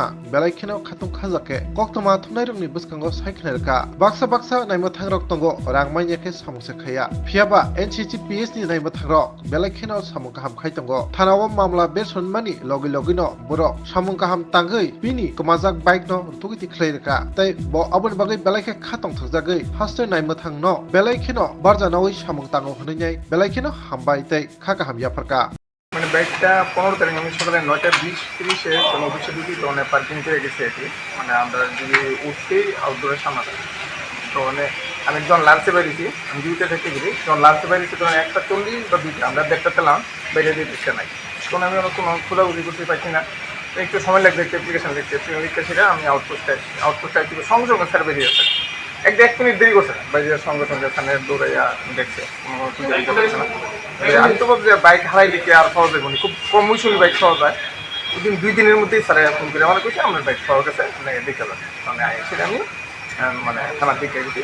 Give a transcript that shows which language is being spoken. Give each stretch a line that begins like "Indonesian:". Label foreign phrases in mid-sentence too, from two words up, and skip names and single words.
Kok Borok: belaikheno khatung khajake koktoma thunai buskango cycle ka baksa naimathagrok tongo rangmai nyake samungse khaya phiaba NCC PS ni naimathagrok belaikheno samungka ham khai tongo thanawo mamla besonmani logino borok samungka ham tangai bini komajak bike no tugiti khlairka tai bo aboni bagai belaikhe khatong thakjagai haste naimathang no belaikheno barjanawi samung tango hnenyai belaikheno hambai tai khaka ham Yapharka
Bangla: মানে বাইকটা 15 তারিখ আমি সকালে 9:20-30 কোনো অফিসে ঢুকি তো অনেক পার্কিং করে গেছে এটি মানে আমরা যদি উঠতেই আউটডোরের সামনে তো মানে আমি যখন লাঞ্চে বেরিয়েছি আমি ডিউটিতে থেকে গেছি যখন লাঞ্চে বেরিয়েছি তখন 1:40 বা 2টা আমরা দেখতে পেলাম বাইরে দিয়ে দিচ্ছে নাই তখন আমি কোনো খোঁজাখুঁজি করতে পারছি না একটু সময় লাগবে একটু অ্যাপ্লিকেশন লিখতে সেটা আমি আউটপোস্টে সঙ্গে সঙ্গে স্যার বেরিয়ে আসে এক মিনিট দেরি করছে না বাইরে সঙ্গে এখানে দৌড়াইয়া দেখছে কোনো খুঁজে দিতে পারছে না আমি তো ভাবছি বাইক হারাই লিখে আর পাওয়া যাবে খুব কম মূল্যে বাইক পাওয়া যায় ওদিন 2 দিনের মধ্যেই স্যার ফোন করে আমার কাছে আমার বাইক পাওয়া গেছে আপনাকে দেখে যাবে মানে সেটা আমি মানে থানার দিকে গেছি